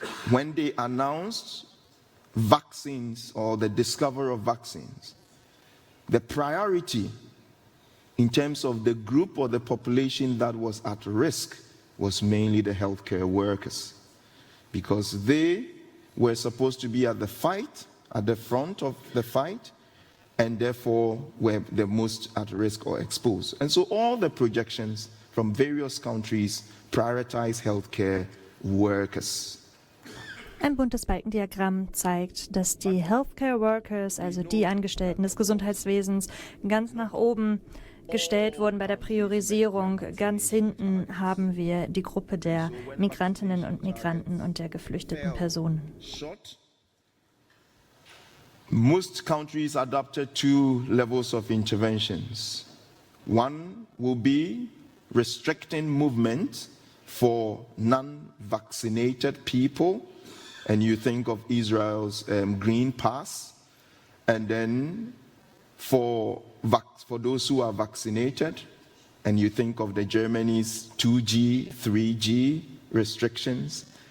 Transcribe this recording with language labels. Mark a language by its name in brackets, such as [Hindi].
[English] When they announced vaccines or the discovery of vaccines, the priority in terms of the group or the population that was at risk was mainly the healthcare workers, because they were supposed to be at the fight, at the front of the fight, and therefore were the most at risk or exposed. And so all the projections from various countries prioritize healthcare workers. [German] Ein buntes Balkendiagramm zeigt, dass die Healthcare Workers, also die Angestellten des Gesundheitswesens, ganz nach oben gestellt wurden bei der Priorisierung. Ganz hinten haben wir die Gruppe der Migrantinnen und Migranten und der geflüchteten Personen. [English] Most countries adopted 2 levels of interventions. One will be restricting movement for non-vaccinated people, and you think of Israel's green pass, and then for those who are vaccinated, and you think of the Germany's 2G, 3G restrictions.